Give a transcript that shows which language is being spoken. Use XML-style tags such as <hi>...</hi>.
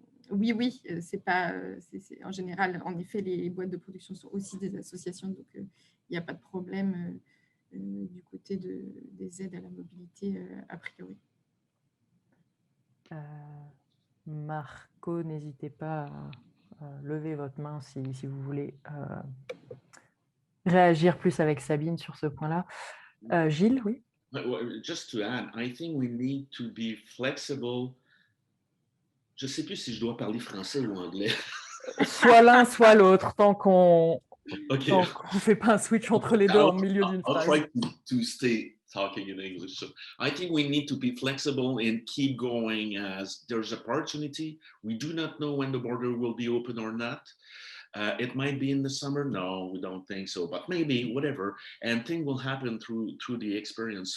<fr>Oui, c'est pas. En général, en effet, les boîtes de production sont aussi des associations, donc il n'y a pas de problème du côté des aides à la mobilité a priori. Marco, n'hésitez pas à lever votre main si vous voulez réagir plus avec Sabine sur ce point-là. Gilles, oui.</fr> <en>Just to add, I think we need to be flexible.</en> <fr>Je ne sais plus si je dois parler français ou anglais. Soit l'un, soit l'autre, tant qu'on</fr> <en>Okay.</en> <fr>ne fait pas un switch entre les deux en milieu d'une phrase.</fr> <en>I'll try to stay talking in English. So I think we need to be flexible and keep going as there's opportunity. We do not know when the border will be open or not. It might be in the summer. No, we don't think so, but maybe, whatever. And things will happen through the experience.</en>